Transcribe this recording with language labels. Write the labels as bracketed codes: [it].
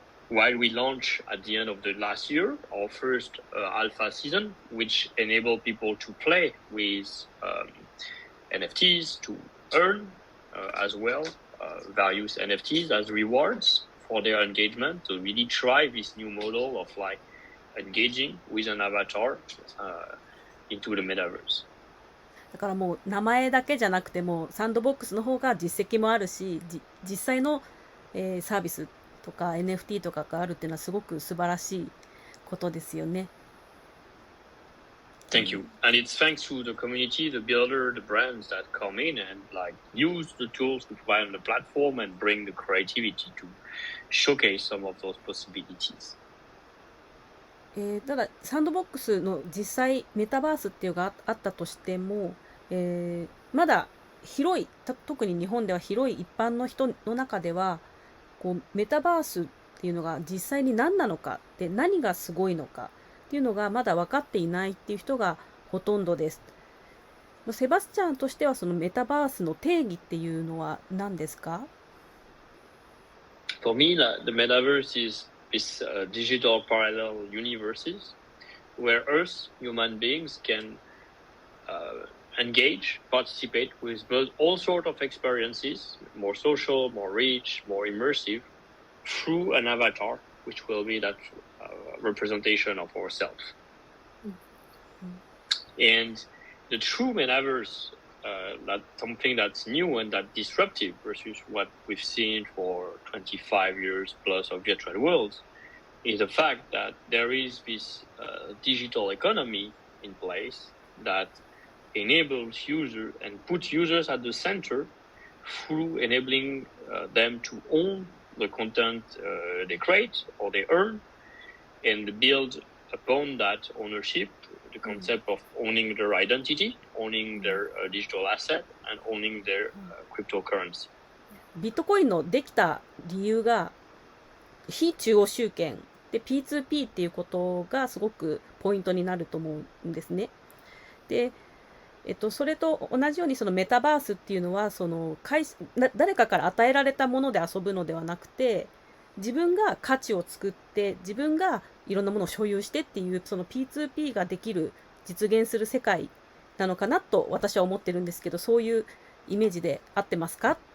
[en] While we launched at the end of the last year our first alpha season, which enabled people to play with NFTs, to earn as well various NFTs as rewards for their engagement, to really try this new model of engaging with an avatar into the metaverse. [ja] だからもう名前だけじゃなくてもサンドボックスの方が実績もあるし、実際の、サービスとか NFT とかがあるっていうのはすごく素晴らしいことですよね。 [en] Thank you. And it's thanks to the community, the builder, the brands that come in and use the tools to provide on the platform and bring the creativity to showcase some of those possibilities. [ja] ただサンドボックスの実際メタバースっていうのがあったとしても、まだ広い特に日本では広い一般の人の中ではこうメタバースっていうのが実際に何なのかで何がすごいのかっていうのがまだ分かっていないっていう人がほとんどです。セバスチャンとしてはそのメタバースの定義っていうのは何ですか？ [en] For me, the metaverse is this digital parallel universes where us, human beings, can engage, participate with all sorts of experiences, more social, more rich, more immersive, through an avatar, which will be that representation of ourselves. And the true metaverse, that's something that's new and that disruptive versus what we've seen for 25 years plus of virtual worlds, is the fact that there is this digital economy in place that enables users and puts users at the center through enabling them to own the content they create or they earn and build upon that ownership the concept of owning their identity, owning their digital asset, and owning their cryptocurrency. [ja] ビットコインのできた理由が非中央集権で P2P っていうことがすごくポイントになると思うんですね。で、それと同じようにそのメタバースっていうのはその誰かから与えられたもので遊ぶのではなくて、自分が価値を作って自分がいろんなものを所有してっていうその P2P ができる実現する世界なのかなと私は思ってるんですけど、そういうイメージで合ってますか？